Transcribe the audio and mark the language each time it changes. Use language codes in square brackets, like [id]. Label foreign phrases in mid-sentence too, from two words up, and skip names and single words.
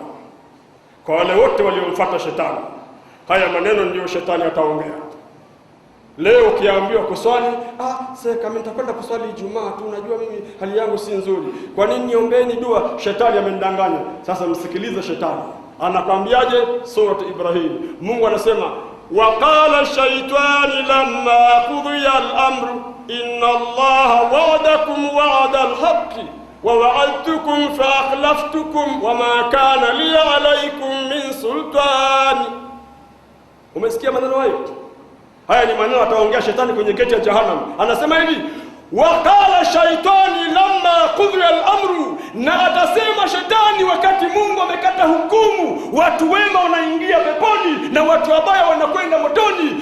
[sw] Kwa wale wote waliomfuata shetani, haya maneno ndio shetani ataongea. Leo ukiambiwa kuswali, sasa kama nitakwenda kuswali Ijumaa tu, unajua mimi hali yangu si nzuri, kwa nini niombeeni dua? Shetani amenidanganya. Sasa msikilize shetani anakwambiaje. [ar] Surah Ibrahim, [sw] Mungu anasema [ar] وقال الشيطان لما قضي الأمر إن الله وعدكم وعد الحق ووعدتكم فأخلفتكم وما كان لي عليكم من سلطان. [sw] Umesikia maneno hayo? Haya ni maneno ataongea shetani kwenye geti ya Jahannam. Anasema hivi, [ar] وقال الشيطان لما قضي الأمر, [sw] na atasema shetani wakati Mungu amekata hukumu, watu wema wanaingia peponi na watu wabaya wanakwenda motoni.